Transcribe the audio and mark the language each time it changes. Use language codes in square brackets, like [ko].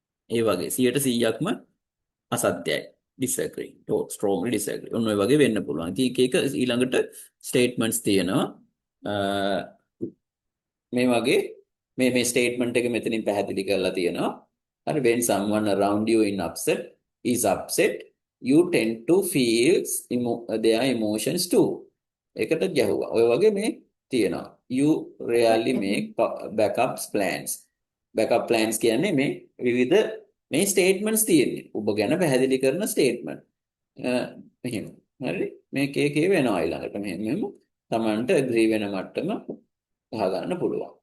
[si] ඒ වගේ 100%ක්ම අසත්‍යයි. disagree. strongly disagree. ඔන්න ඔය වගේ වෙන්න පුළුවන්. ඉතින් එක ඊළඟට statements තියෙනවා. මේ වගේ මේ ස්ටේට්මන්ට් එක මෙතනින් පැහැදිලි කරලා තියෙනවා. [en] හරි when someone around you is upset you tend to feel their emotions too. [si] ඒකට ගැහුවා. ඔය වගේ මේ තියෙනවා. you rarely make backup plans කියන්නේ මේ විවිධ මේ ස්ටේට්මන්ට්ස් තියෙන්නේ. ඔබ ගැන පැහැදිලි කරන ස්ටේට්මන්ට්. මෙහෙම. හරි? මේක එකේ වෙනවා ඊළඟට මෙහෙම තමන්ට agree වෙන මට්ටම ගන්න පුළුවන්.